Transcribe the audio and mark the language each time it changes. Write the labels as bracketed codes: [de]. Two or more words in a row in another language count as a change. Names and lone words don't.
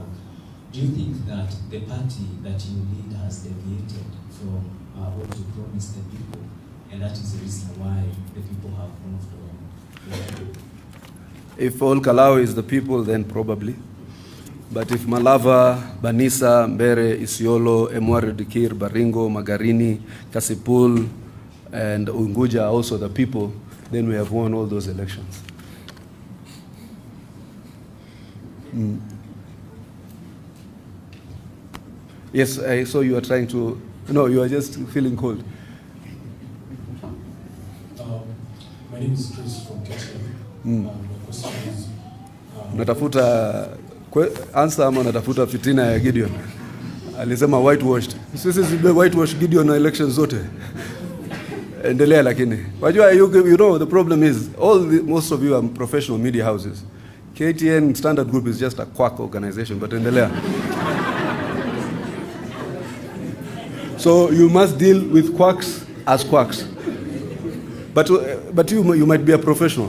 [en] Do you think that the party that you lead has deviated from what you promised the people, and that is the reason why the people have moved on? If all Kalou is the people, then probably. But if Malava, Banisa, Mbere, Isiolo, Emwari Dikir, Baringo, Magarini, Kasipul, and Unguja are also the people, then we have won all those elections. Yes, I saw you are trying to... No, you are just feeling cold. My name is Chris from Kenyan. My question is... [sw] Natafuta answer ama natafuta fitina ya Gideon? Alisema whitewashed. Sisi whitewashed Gideon na elections zote. Endelea lakini. Wajua, [en] you know the problem is most of you are professional media houses. KTN Standard Group is just a quack organization, but endelea. So you must deal with quacks as quacks. But you might be a professional.